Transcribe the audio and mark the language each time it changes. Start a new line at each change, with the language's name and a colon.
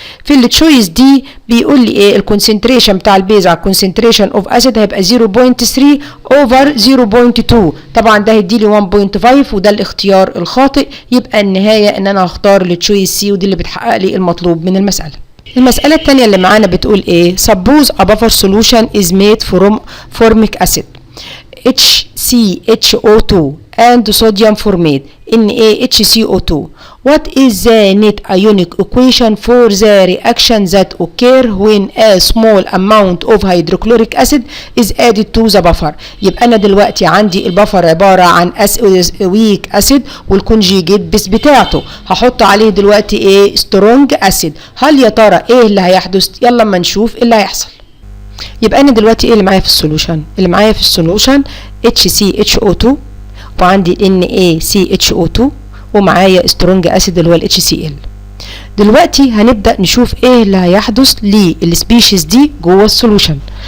Arabic: في التشويس دي بيقول لي ايه؟ الكونسنتريشن بتاع البيز على الكونسنتريشن اوف اسيد هيبقى 0.3 اوفر 0.2. طبعا ده هيدي لي 1.5 وده الاختيار الخاطئ. يبقى النهايه ان انا هختار التشويس سي، ودي اللي بتحقق لي المطلوب من المساله. المسألة التانية اللي معانا بتقول ايه؟
English: Suppose a buffer solution is made from formic acid HCHO2 and sodium formate NaHCO2. What is the net ionic equation for the reaction that occur when a small amount of hydrochloric acid is added to the buffer؟
Arabic: يبقى انا دلوقتي عندي البفر عبارة عن
English: weak acid
Arabic: والكونجيجيت بيس بتاعته، هحط عليه دلوقتي ايه؟
English: strong acid.
Arabic: هل يا ترى ايه اللي هيحدث؟ يلا اما نشوف ايه اللي هيحصل. يبقى انا دلوقتي ايه اللي معايا في السولوشن؟ اللي معايا في السولوشن HCHO2 وعندي NaCHO2 ومعايا سترونج اسيد اللي هو الHCl. دلوقتي هنبدأ نشوف ايه اللي هيحدث للسبيشيز دي جوه السولوشن.